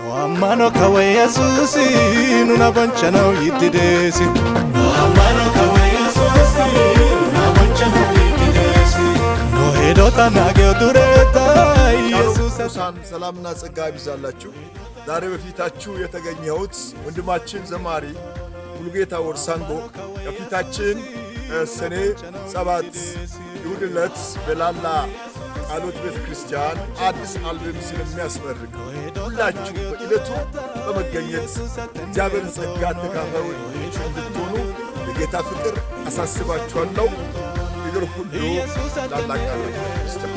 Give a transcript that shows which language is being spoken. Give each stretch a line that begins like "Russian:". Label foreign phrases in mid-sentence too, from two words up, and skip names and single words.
Wolaytta: amano kawe Yesusi nuna bonchano yitidesi amano kawe Yesusi nuna bonchano yitidesi no hedota nage dureta ኢየሱስ
Amharic: ሰላምና ጸጋ ይብዛላችሁ። ዛሬ በፊታችሁ የተገኘሁት ወንድማችን ዘማሪ ሙሉጌታ ወርሳንጎ ከፊታችን ሰኔ 7 እሑድ ዕለት በላላ ቃሎት ቤተክርስቲያን አዲስ አልበም ስለሚያስመርቅ ሁላችሁ በዕለቱ በመገኘት እግዚአብሔርን ጸጋ ተካፋዮች እንድትሆኑ በጌታ ፍቅር አሳስባችኋለሁ። ነገር ሁሉ ላላ ቃሎት ቤተክርስቲያን